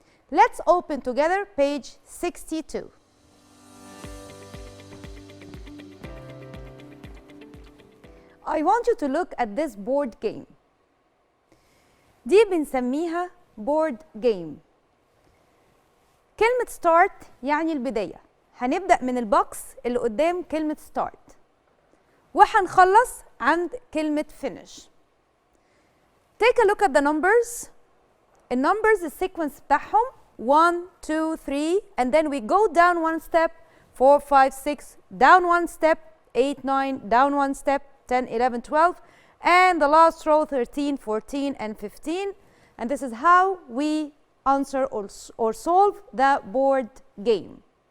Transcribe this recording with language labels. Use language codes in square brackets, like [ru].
[en] Let's open together page 62. I want you to look at this board game. [ar] دي بنسميها [en] board game. [ar] كلمة start يعني البداية. هنبدأ من البوكس اللي قدام كلمة start وهنخلص عند كلمة finish. [en] Take a look at the numbers. [ar] النمبرز السيكونس بتاعهم [en] 1, 2, 3 and then we go down one step 4, 5, 6 down one step 8, 9 down one step 10, 11, 12 and the last row 13, 14 and 15 and this is how we answer or solve the board game.